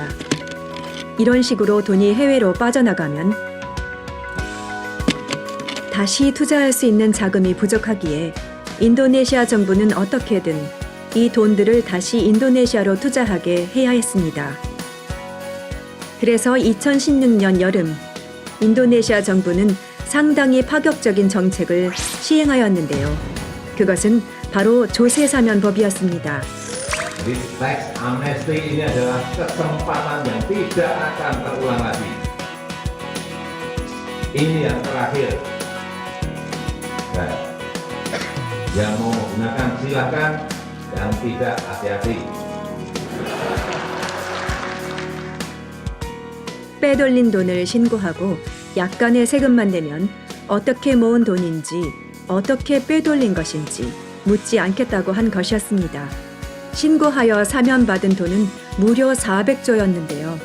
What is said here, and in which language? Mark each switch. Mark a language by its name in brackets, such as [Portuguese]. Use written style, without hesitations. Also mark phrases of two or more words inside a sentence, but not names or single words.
[Korean] 이런 식으로 돈이 해외로 빠져나가면 다시 투자할 수 있는 자금이 부족하기에 인도네시아 정부는 어떻게든 이 돈들을 다시 인도네시아로 투자하게 해야 했습니다. 그래서 2016년 여름 인도네시아 정부는 상당히 파격적인 정책을 시행하였는데요. 그것은 바로 조세사면법이었습니다. [English] This tax amnesty [Indonesian] ini adalah kesempatan yang tidak akan terulang lagi. Ini yang terakhir. Dan yang mau menggunakan silakan, yang tidak hati-hati. [Korean] 빼돌린 돈을 신고하고 약간의 세금만 내면 어떻게 모은 돈인지 어떻게 빼돌린 것인지 묻지 않겠다고 한 것이었습니다. 신고하여 사면받은 돈은 무려 400조였는데요.